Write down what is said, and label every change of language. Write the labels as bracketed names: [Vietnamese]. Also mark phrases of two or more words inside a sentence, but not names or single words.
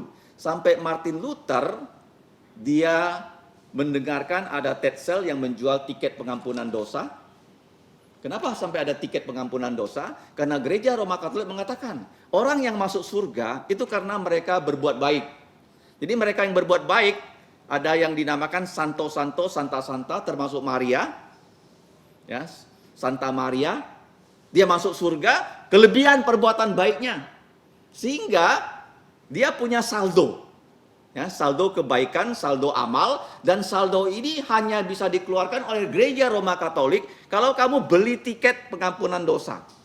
[Indonesian] Sampai Martin Luther dia mendengarkan ada Tetzel yang menjual tiket pengampunan dosa. Kenapa sampai ada tiket pengampunan dosa? Karena gereja Roma Katolik mengatakan orang yang masuk surga itu karena mereka berbuat baik. Jadi mereka yang berbuat baik, ada yang dinamakan santo-santo, santa-santa, termasuk Maria. Ya, Santa Maria, dia masuk surga, kelebihan perbuatan baiknya. Sehingga dia punya saldo. Ya, saldo kebaikan, saldo amal, dan saldo ini hanya bisa dikeluarkan oleh gereja Roma Katolik kalau kamu beli tiket pengampunan dosa.